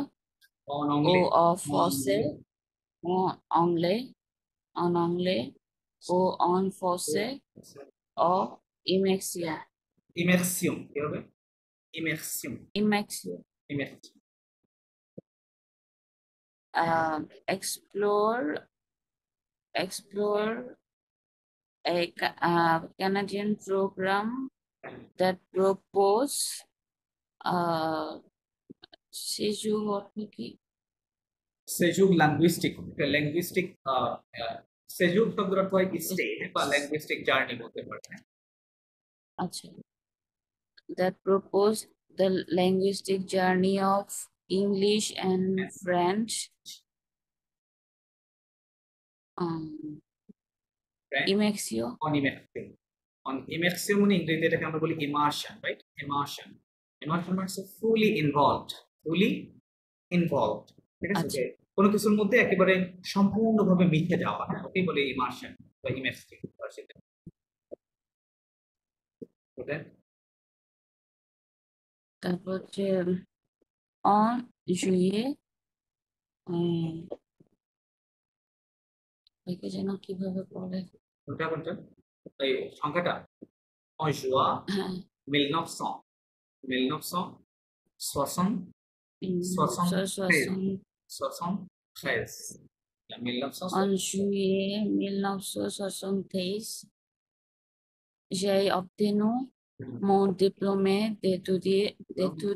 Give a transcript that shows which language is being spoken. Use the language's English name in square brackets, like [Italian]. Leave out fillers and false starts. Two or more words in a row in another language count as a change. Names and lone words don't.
[French] en ou anglais, en en français, anglais, en anglais, en anglais ou en français ou immersion. [Bangla] immersion কি হবে? [French] immersion, Immersion. immersion, [English] Explore a Canadian program that propose séjour [Bangla] অর্থ কি? [French] séjour linguistique, linguistique séjour [Bangla] শব্দের অর্থ হয় স্টে বা [English] linguistic journey [Bangla] বলতে পারেন। আচ্ছা, [English] that propose the linguistic journey of English and French. Immersion. [French] en immersion, en immersion [Bangla] মানে ইংরেজিতে এটাকে আমরা বলি ইমার্শন, রাইট? ইমার্শন, ইমার্শন মানে [English] fully involved, fully involved, [Bangla] ঠিক আছে, আচ্ছা, যে কোনো কিছুর মধ্যে একেবারে সম্পূর্ণভাবে মিশে যাওয়া, ওকেই বলে ইমার্শন বা ইমার্সিং। দেন তারপর হচ্ছে [French] en juillet [Bangla] একে যেন কিভাবে বলে কোনটা এই সংখ্যাটা [French] en juin [Bangla] হ্যাঁ 1900 1973 [French] en 1973 juillet 1973 j'ai obtenu mon diplôme d'études